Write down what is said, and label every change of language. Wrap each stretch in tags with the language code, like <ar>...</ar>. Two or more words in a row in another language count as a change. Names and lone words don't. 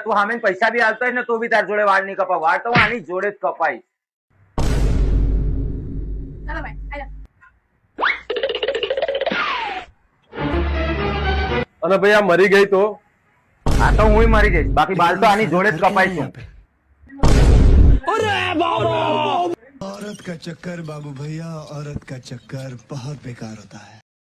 <gu>તું સામે પૈસા બી આલતો હોય ને તો બી તાર જોડે વાળ નહીં કપાય. વાળ તો હું આની જોડે જ કપાઈશ. ચાલો ભાઈ આજા. અને ભાઈ આ મરી ગઈ તો આ તો હું મરી જઈશ, બાકી બાલ તો આની જોડે જ કપાઈશું.</gu> <hi>औरत का चक्कर बाबू भैया, औरत का चक्कर बहुत बेकार होता है.</hi>